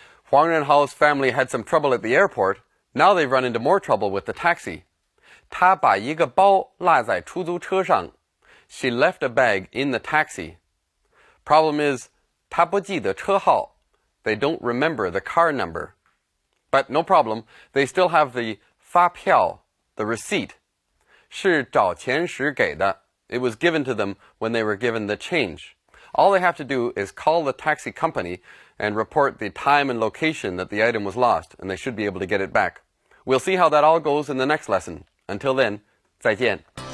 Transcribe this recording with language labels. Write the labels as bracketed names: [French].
[English] Huang Renhao's family had some trouble at the airport. Now they've run into more trouble with the taxi. [Chinese] 她把一个包落在出租车上. [English] She left a bag in the taxi. Problem is, [Chinese] 她不记得车号. [English] They don't remember the car number. But no problem, they still have the 发票, the receipt. [Chinese] 是找钱时给的. [English] It was given to them when they were given the change. All they have to do is call the taxi company and report the time and location that the item was lost, and they should be able to get it back. We'll see how that all goes in the next lesson. Until then, 再见.